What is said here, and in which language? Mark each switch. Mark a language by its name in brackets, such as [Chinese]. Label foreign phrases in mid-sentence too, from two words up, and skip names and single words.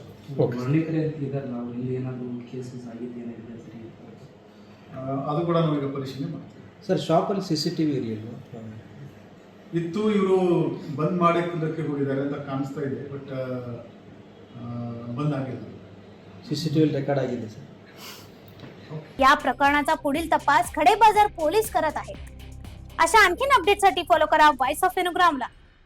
[Kannada] ವರ್ಣಿಕರೇ ಇದ್ದಾರೆ, ನಾವು ಇಲ್ಲಿ ಏನಾದರೂ ಕೇಸಸ್ ಆಗಿದೆ ಏನಾಗಿದೆ ಸರಿ ಅದು ಕೂಡ ನಾವೀಗ ಪರಿಶೀಲನೆ ಮಾಡ್ತೀವಿ ಸರ್। ಶಾಪಲ್ಲಿ CCTV ಇರಲಿಲ್ಲ ಇತ್ತು, ಇವರು ಬಂದ್ ಮಾಡಿದ್ದಕ್ಕೆ ಹೋಗಿದ್ದಾರೆ ಅಂತ ಕಾಣಿಸ್ತಾ ಇದೆ, ಬಟ್ बंद ಆಗಿಲ್ಲ। [English] CCTV record [Kannada] ಆಗಿದೆ ಸರ್। [Marathi] या प्रकरणाचा पुढील तपास खडेबाजार पोलीस करत आहेत। अशा आणखीन अपडेटसाठी फॉलो करा व्हॉइस ऑफ वेणुग्रामला।